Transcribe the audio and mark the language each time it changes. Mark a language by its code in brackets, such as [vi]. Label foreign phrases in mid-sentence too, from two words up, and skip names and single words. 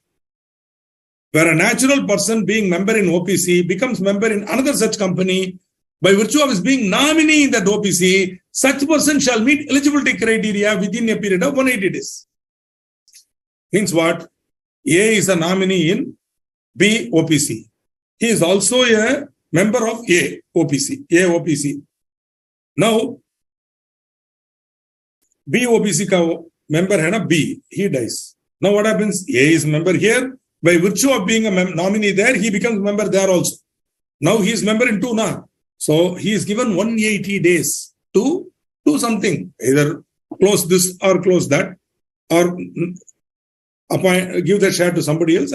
[en] Where a natural person being member in OPC becomes member in another such company, by virtue of his being nominee in that OPC, such person shall meet eligibility criteria within a period of 180 days. Means what? A is a nominee in B OPC. He is also a member of A OPC. Now, B OPC [hi] ka member hai na [en] B, he dies. Now what happens? A is member here. By virtue of being a nominee there, he becomes member there also. Now he is member in 2 now. So he is given 180 days to do something. Either close this or close that, or give that share to somebody else.